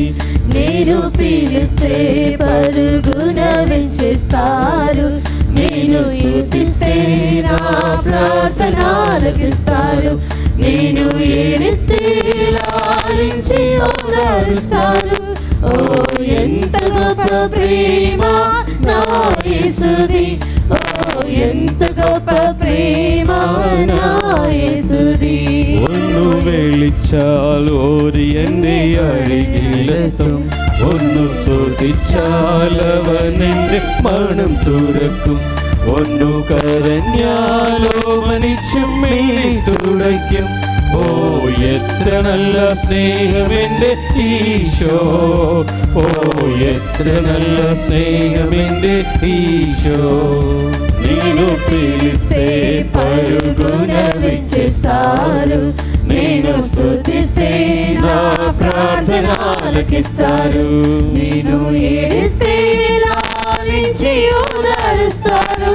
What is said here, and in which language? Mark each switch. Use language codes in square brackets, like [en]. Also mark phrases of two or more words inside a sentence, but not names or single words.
[te] నేను పిలిస్తే పరుగున వెంచేస్తారు, నేను స్తుతిస్తే నా ప్రార్థన ఆలకిస్తారు, నేను ఏడిస్తే లాలించి ఓదారుస్తారు. ఓ ఎంత గొప్ప ప్రేమ నా యేసుది, ఓ ఎంత గొప్ప ప్రేమ నా యేసుది. [ml] ഒന്ന് വിളിച്ചാൽ ഓടി എന്നെ അരികിലെത്തും, ഒന്ന് സ്തുതിച്ചാൽ അവൻ എന്റെ മനം തുറക്കും, ഒന്നു കരഞ്ഞാലോ മനുഷ്യൻ മിഴി തുടയ്ക്കും. ഓ എത്ര നല്ല സ്നേഹം എന്റെ ഈശോ, ഓ എത്ര നല്ല സ്നേഹം എന്റെ ഈശോ. [te] నేను పిలిస్తే పరుగున విచ్చేస్తారు, నేను స్తుతిస్తే నా ప్రార్థన ఆలకిస్తారు, నేను ఏడిస్తే లాలించి ఓదారుస్తారు.